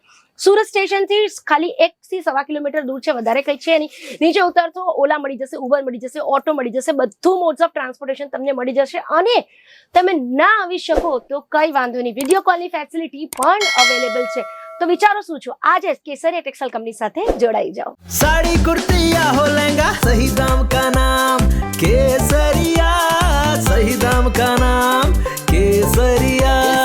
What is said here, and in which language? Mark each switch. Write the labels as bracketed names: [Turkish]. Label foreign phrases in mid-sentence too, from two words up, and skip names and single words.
[Gujarati] સુરત સ્ટેશનથી ખાલી 1 થી 1.25 કિલોમીટર દૂર છે, વધારે કંઈ છે નહીં. નીચે ઉતરતો ઓલા મળી જશે, ઉબર મળી જશે, ઓટો મળી જશે, બધું [English] modes of transportation [Gujarati] તમને મળી જશે. અને તમે ના આવી શકો તો કંઈ વાંધો નહીં, [English] video call [Gujarati] ફેસિલિટી પણ અવેલેબલ છે. તો વિચારો શું છો, આજે કેસરિયા ટેક્સટાઇલ કંપની સાથે જોડાઈ જાઓ. [Hindi] साड़ी कुर्ती या हो लहंगा, सही दाम का नाम केसरिया, सही दाम का नाम केसरिया.